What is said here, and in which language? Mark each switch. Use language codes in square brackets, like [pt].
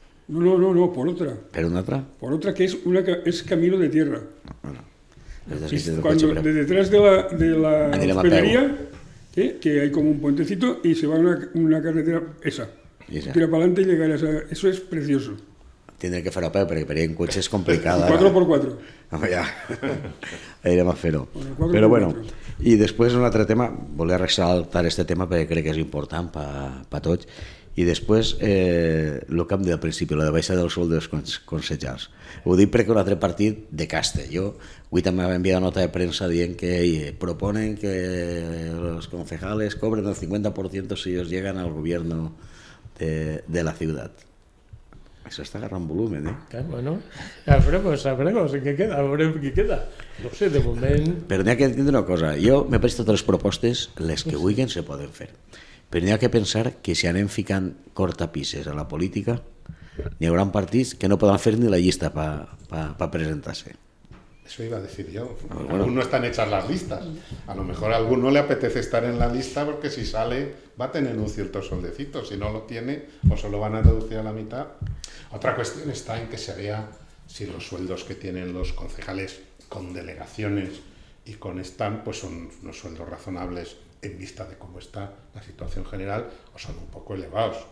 [es] No, por otra. ¿Pero una otra? Por otra que es camino de tierra. Bueno, de detrás de la hospedería que hay como un puentecito y se va una carretera esa. Esa. Tira para adelante y llegar a esa. Eso es precioso. [ca] Tindré que fer-ho a peu, perquè per ir en cotxe és complicada. 4x4. Home, ja. Anirem a fer-ho. [es] Bueno, 4x4. [ca] Però bueno, i després un altre tema, volia ressaltar este tema perquè crec que és important per tots, i després el que hem dit al principi, la de baixar del sou dels consellers. Ho dic perquè un altre partit de caste. Jo avui també m'ha enviat nota de premsa dient que [es] proponen que los concejales cobren el 50% si ellos llegan al gobierno de la ciudad. Eso está agarrando volumen, Bueno, sabremos qué queda, qué queda. No sé, de moment... [ca] Però n'hi ha que entendre una cosa. Jo m'he pres totes les propostes, les que vulguin se poden fer. Però n'hi ha que pensar que si anem ficant cortapisses a la política, n'hi haurà partits que no poden fer ni la llista per presentar-se. [es] Eso iba a decir yo. Bueno. Aún no están hechas las listas. A lo mejor a alguno le apetece estar en la lista porque si sale va a tener un cierto soldecito. Si no lo tiene o solo van a reducir a la mitad. Otra cuestión está en que se vea si los sueldos que tienen los concejales con delegaciones y con stand pues son unos sueldos razonables en vista de cómo está la situación general o son un poco elevados.